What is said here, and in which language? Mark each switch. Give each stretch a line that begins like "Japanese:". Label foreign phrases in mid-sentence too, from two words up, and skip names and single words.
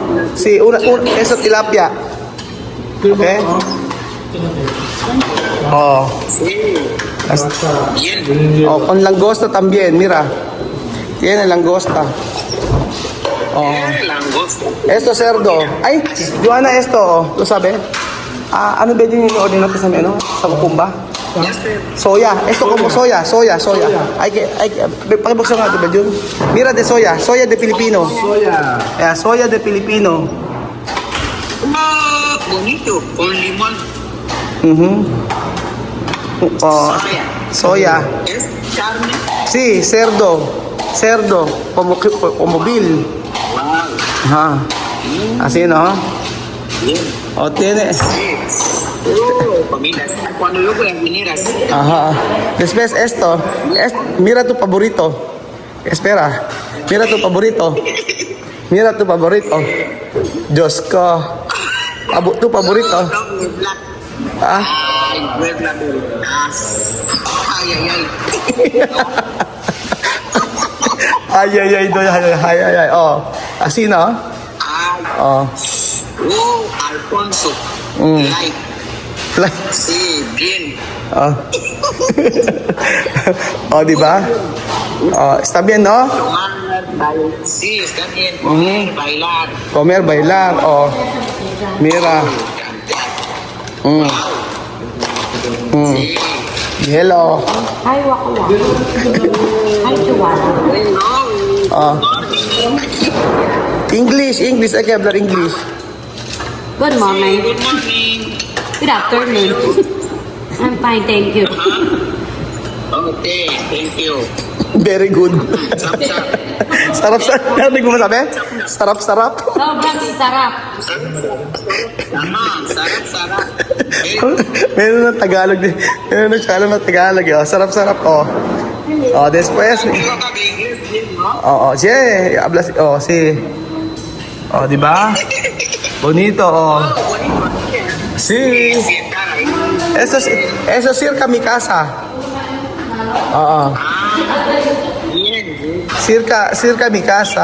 Spanish: Sí, eso tilapia. Okay. Sí, As- bien. con langosta también, mira. Tiene langosta. Langosta. Esto cerdo. Ay, Joanna, esto, ¿lo sabe?
Filipino: Ano ba din yung order natin sa menu?
Spanish: Sa Kumba? Soya. Esto como soya. Hay que,
Filipino: pakibuksan nga, diba yun?
Spanish: Mira de soya. Soya de Filipino. Soya de Filipino. Ah, bonito, con limón. Soya. Es carne. Sí, cerdo. Como bill. Wow, Ajá. Así, ¿no? bien. Tiene. Sí. Comida. Cuando yo voy a venir así. Ajá. Después esto. Mira tu favorito. Espera. Mira tu favorito.
Filipino: Diyos ko.
Spanish: Tu favorito. No,
English: black. Ah. Ay, black. Ay. Ay.
Spanish: Oh. Así, ¿no? Ay. Oh.
English: Alfonso. Like.
Spanish: Sí, bien. Di ba? Está bien, ¿no? Tomar, bailar. Sí, está bien. Comer, bailar. Bailar. Mira. Sí.
English: Hello. Hi, Waka Waka. Hi, Joanna. English. I can hablar English. Good morning. Good morning. Good afternoon. I'm fine, thank you. Okay, thank you. Very good.
Filipino: Sarap. Sarap. Narinig mo masabi? Sarap. Sobrang sarap. Sarap. Meron ng Tagalog. Meron ng channel ng Tagalog. Sarap. Después. Iba ka English din, no?
Spanish: Sí. Hablas. Sí. Di ba? Bonito. Bonito. Sí. Eso es cerca mi casa. Bien. Cerca mi casa.